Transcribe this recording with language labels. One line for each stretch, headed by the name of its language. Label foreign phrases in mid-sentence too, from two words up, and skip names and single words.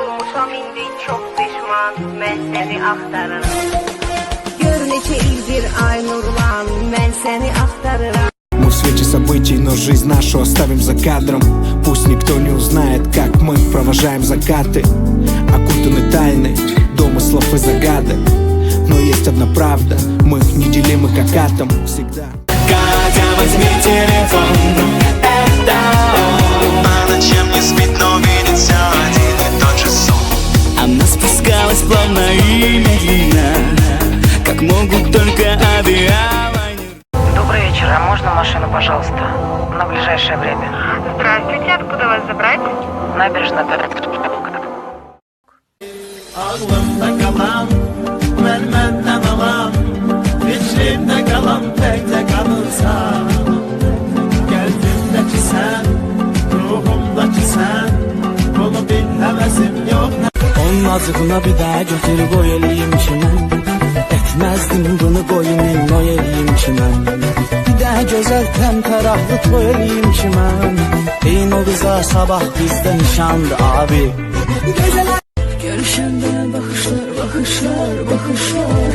Azerbaijani: Olmuşam indi çok pişman, mən səni axtarıram. Gör neçə ildir ay nurlan, mən səni axtarıram.
Russian: Мы в свете событий, но жизнь нашу оставим за кадром. Пусть никто не узнает, как мы провожаем закаты. Окутаны тайны домыслов и загадок. Но есть одна правда, мы неделимы как атом всегда. Катя, возьми телефон, это он. По ночам не спит, но видит все один и тот же сон. Она спускалась плавно и медленно, как могут только авиалайнеры. Добрый вечер, а можно машину, пожалуйста, на ближайшее время? Здравствуйте, откуда вас забрать? Набережная.
Turkish: Ağlımda kalan, benden alan, fikrimde kalan tek tek anılsan. Kalbimdeki sen, ruhumdaki sen, bunu bil hevesim yok.
Azerbaijani: Onun azığına bir daha götür koy eləyim ki mən, etməzdim bunu qoyumun o eləyim ki mən. Bir daha gözəl təmtəraqlı toy eləyim ki mən, deyin o qıza sabah bizdə nişandı abi.
Turkmen: Görüşende bakışlar, bakışlar, bakışlar.